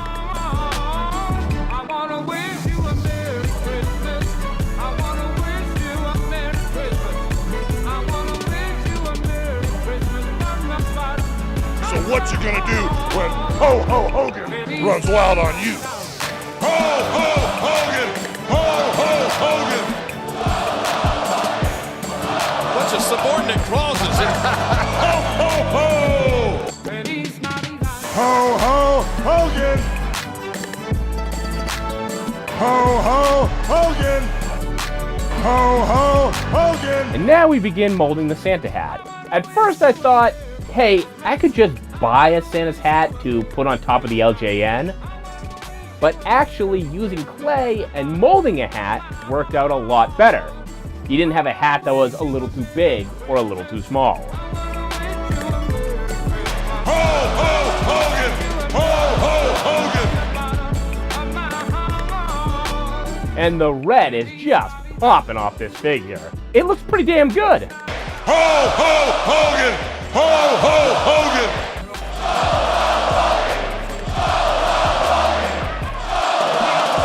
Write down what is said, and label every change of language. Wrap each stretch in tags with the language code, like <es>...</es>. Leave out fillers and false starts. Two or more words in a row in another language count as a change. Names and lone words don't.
<en>So what you gonna do when Ho-Ho Hogan runs wild on you? Ho-Ho Hogan! Ho-Ho Hogan! Bunch of subordinate clauses here. Ho-Ho-Ho! Ho-Ho Hogan! Ho-Ho Hogan! Ho-Ho Hogan! And now we begin molding the Santa hat. At first I thought, hey, I could just buy a Santa's hat to put on top of the LJN. But actually using clay and molding a hat worked out a lot better. You didn't have a hat that was a little too big or a little too small. Ho-Ho Hogan! Ho-Ho Hogan! And the red is just popping off this figure. It looks pretty damn good. Ho-Ho Hogan! Ho-Ho Hogan!</en>